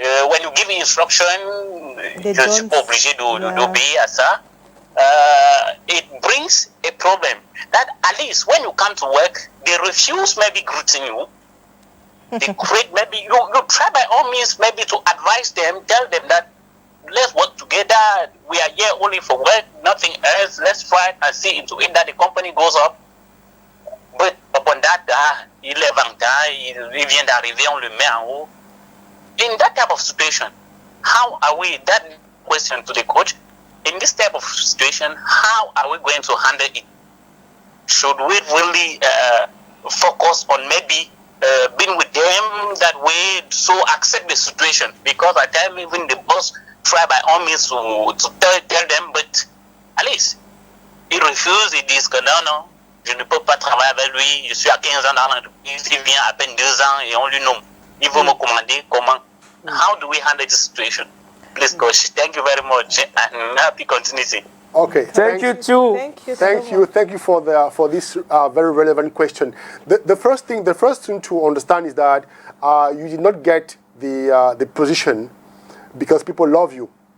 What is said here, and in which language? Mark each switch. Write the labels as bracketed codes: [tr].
[fr] When you give me instruction, je suis pas obligé d'obéir à ça. [en] It brings a problem that at least when you come to work, they refuse maybe greeting you. They create maybe you try by all means maybe to advise them, tell them that let's work together. We are here only for work, nothing else. Let's try and see into it that the company goes up. [fr] But upon that, il est 20 ans, il vient d'arriver, on le met en haut. [en] In that type of situation, how are we? That question to the coach. In this type of situation, how are we going to handle it? Should we really focus on maybe being with them that way, so accept the situation? [fr] Because at times even the boss try by all means to tell them, but at least il refuse, il dit que non, je ne peux pas travailler avec lui, je suis à 15 ans dans l'entreprise, il vient à peine 2 ans et on lui nomme. Il veut me commander comment? [en] How do we handle this situation? Please, coach. Thank you very much, and happy continuity. Okay. Thank you too. Thank you for this very relevant question. The first thing to understand is that you did not get the position because people love you.